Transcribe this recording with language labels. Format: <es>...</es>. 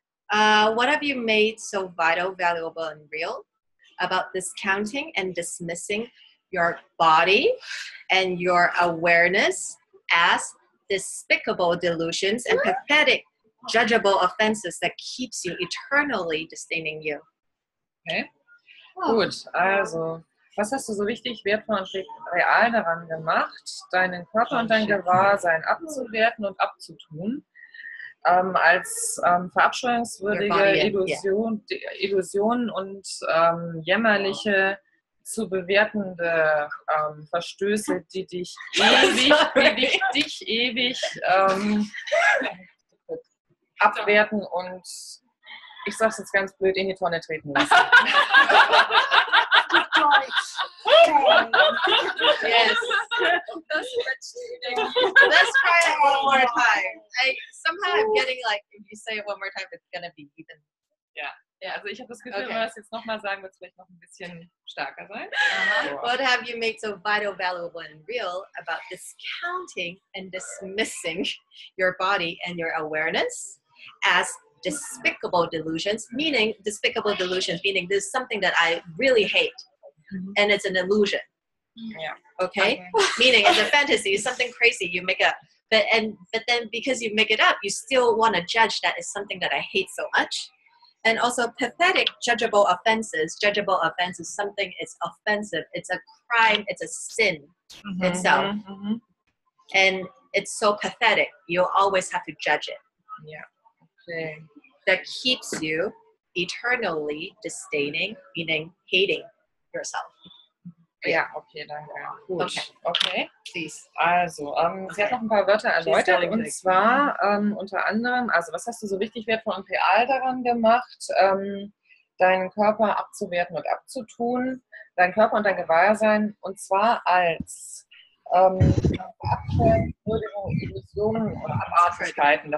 <en>What have you made so vital, valuable, and real about discounting and dismissing your body and your awareness as despicable delusions and pathetic, judgeable offenses that keeps you eternally disdaining you?</en> <de>Okay, gut, also, was hast du so wichtig, wertvoll und real daran gemacht, deinen Körper und dein Gewahrsein abzuwerten und abzutun, als verabscheuungswürdige Illusionen und jämmerliche zu bewertende Verstöße, die dich ewig abwerten und, ich sag's jetzt ganz blöd, in die Tonne treten lassen.</de> <en>Yes. Let's try it one more time. Somehow I'm getting like, if you say it one more time, it's gonna be even.</en> <de>Ja, also ich habe das Gefühl, wenn wir das jetzt nochmal sagen, wird es vielleicht noch ein bisschen stärker sein.</de> <en>What have you made so vital, valuable, and real about discounting and dismissing your body and your awareness as despicable delusions, meaning there's something that I really hate, and it's an illusion. Yeah. Okay? Meaning it's a fantasy, it's something crazy you make up. But then because you make it up, you still want to judge that it's something that I hate so much. And also pathetic, judgeable offenses. Judgeable offense is something, it's offensive, it's a crime, it's a sin itself. And it's so pathetic, you always have to judge it. Yeah. Okay. That keeps you eternally disdaining, meaning hating yourself.</en> <de>Ja, okay, danke. Gut. Okay.</de> <en>Please.</en> <de>Also, sie hat noch ein paar Wörter erläutert und zwar unter anderem, also was hast du so wichtig, wertvoll und real daran gemacht, deinen Körper abzuwerten und abzutun, deinen Körper und dein Gewahrsein und zwar als verabscheuungswürdigen Illusionen oder Abartigkeiten.</de>